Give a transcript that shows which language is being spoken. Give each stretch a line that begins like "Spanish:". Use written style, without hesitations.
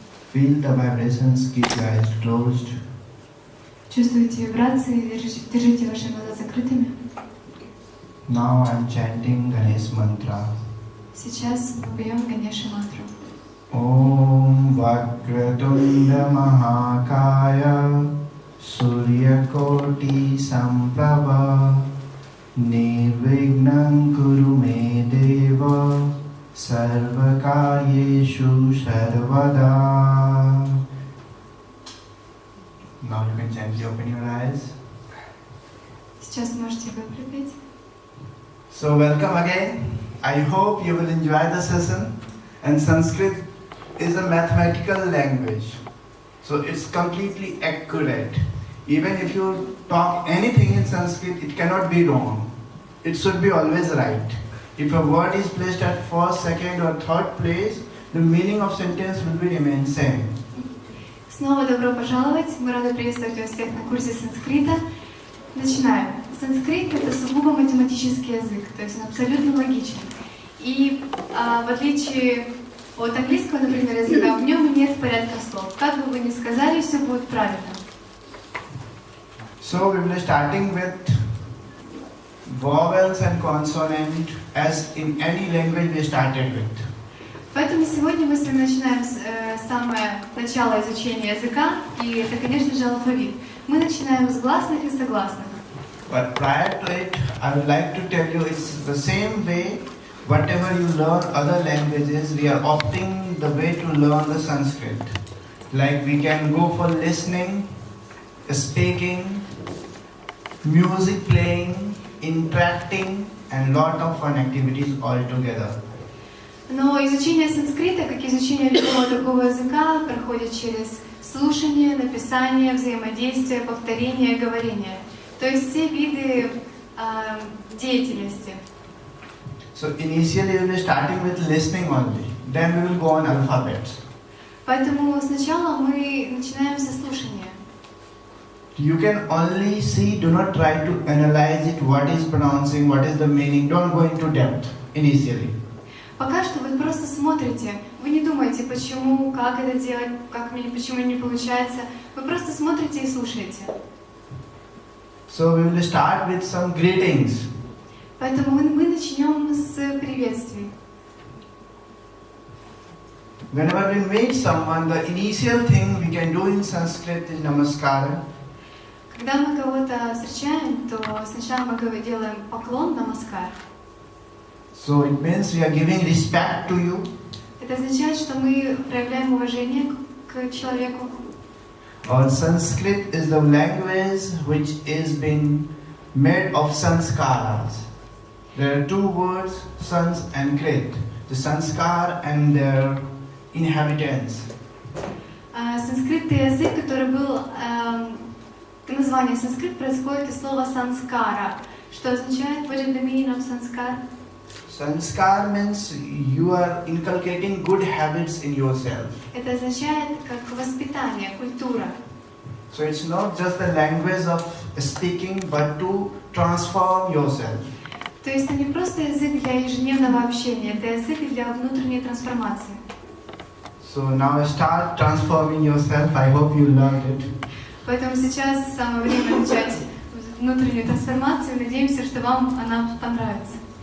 English: Feel the vibrations, keep your eyes closed.
Russian: Чувствуете вибрации, держите ваши глаза закрытыми.
English: Now I am chanting Ganesh mantra.
Russian: Сейчас мы поем Ганеша мантру.
Sanskrit: Om Vakratunda Mahakaya Suryakoti Samprabha Nirvignam Kuru Me Deva Sarvakayeshu Sarvada.
English: Now you can gently open your eyes.
Russian: Сейчас можете выпрямить.
English: So welcome again. I hope you will enjoy the session. And Sanskrit is a mathematical language. So it's completely accurate. Even if you talk anything in Sanskrit, it cannot be wrong. It should be always right. If a word is placed at first, second or third place, the meaning of sentence will be remain same.
Russian: Снова добро пожаловать. Мы рады приветствовать вас всех на курсе санскрита. Начинаем. Санскрит — это сугубо математический язык, то есть он абсолютно логичен. И в отличие от английского, например, языка, в нем нет порядка слов. Как бы вы ни сказали, все будет правильно.
English: So we will be starting with vowels and consonant as in any language we started with.
Russian: Поэтому сегодня мы с вами начинаем с самого начала изучения языка, и это, конечно же, алфавит. Мы начинаем с гласных и согласных.
English: But prior to it, I would like to tell you it's the same way. Whatever you learn other languages, we are opting the way to learn the Sanskrit. Like we can go for listening, speaking, music playing, interacting, and lot of fun activities all together.
Russian: Но изучение санскрита, как и изучение любого другого языка, проходит через слушание, написание, взаимодействие, повторение, говорение. То есть все виды деятельности.
English: So initially we will be starting with listening only. Then we will go on alphabets.
Russian: Поэтому сначала мы начинаем со слушания.
English: You can only see, do not try to analyze it, what is pronouncing, what is the meaning. Don't go into depth initially.
Russian: Пока что вы просто смотрите, вы не думаете, почему, как это делать, почему не получается. Вы просто смотрите и слушаете.
English: So we will start with some greetings.
Russian: Поэтому мы начнем с приветствий.
English: Whenever we meet someone, the initial thing we can do in Sanskrit is namaskara.
Russian: Когда мы кого-то встречаем, то сначала мы делаем поклон, намаскар.
English: So it means we are giving respect to you.
Russian: Это означает, что мы проявляем уважение к человеку.
English: Sanskrit is the language which is been made of sanskaras. There are two words, sans and krit. The sanskar and their inhabitants.
Russian: Санскрит – это язык, который был... Название санскрит происходит из слова санскара, что означает
English: what is the meaning of sanskar? Sanskar means you are inculcating good habits in yourself.
Russian: Это означает как воспитание, культура.
English: So it's not just the language of speaking, but to transform yourself.
Russian: То есть это не просто язык для ежедневного общения, это язык для внутренней трансформации.
English: So now start transforming yourself. I hope you learned it.
Russian: Поэтому сейчас самое время начать внутреннюю трансформацию. Надеемся, что вам она понравится.